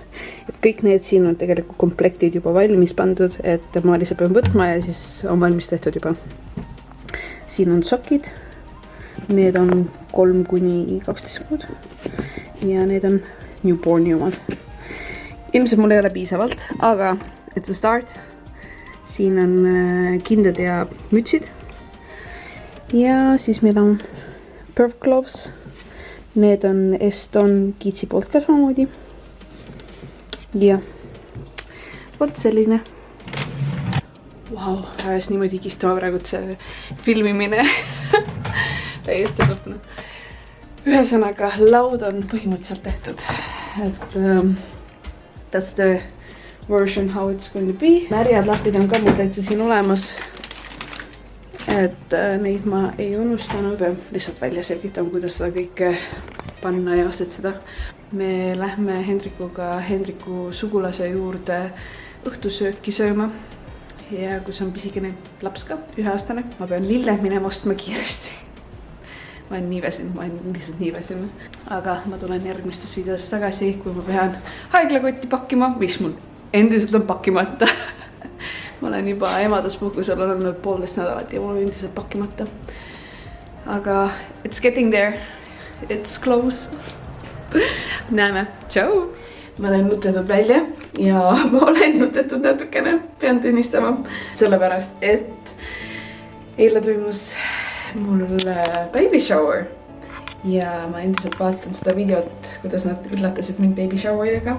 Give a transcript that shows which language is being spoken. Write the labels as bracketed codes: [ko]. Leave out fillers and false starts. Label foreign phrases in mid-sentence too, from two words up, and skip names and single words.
[et] Et kõik need siin on tegelikult komplektid juba valmis pandud, et ma lihtsalt pean võtma ja siis on valmis tehtud juba. Siin on sokid, need on 3-12 kuud ja need on newborni omad. Ilmselt mul ei ole piisavalt, aga [en] it's a start. [et] Siin on kindad ja mütsid. Ja siis meil on Perf Gloves. Need on Eston Kiitsi poolt ka samamoodi. Ja vot selline. Vau, ajas niimoodi higistama praegu see filmimine. Täiesti lõpna. Ühesõnaga, laud on põhimõtteliselt tehtud. [en] Et that's the version how it's going to be. [et] Märjad lapid on ka mul täitsa siin olemas. Et neid ma ei unustanud. Lihtsalt välja selgitama, kuidas seda kõike panna ja asetseda. Me lähme Hendrikuga Hendriku sugulase juurde õhtusööki sööma. Ja kus on pisikene laps ka, 1-aastane. Ma pean lille minema ostma kiiresti. Ma olen lihtsalt nii väsinud. Aga ma tulen järgmistes videos tagasi, kui ma pean haiglakotti pakkima, mis mul endiselt on pakkimata. Ma olen juba emaduspuhkusel olnud 1,5 nädalat ja mul on endiselt pakkimata. [en] Aga it's getting there. It's close. [et] Näeme. Tšau! Ma olen nutetud välja ja ma olen nutetud natukene, pean tunnistama. Sellepärast, et eile toimus mul [en] baby shower [et] ja ma endiselt vaatan seda videot, kuidas nad üllatasid mind [en] baby showeriga.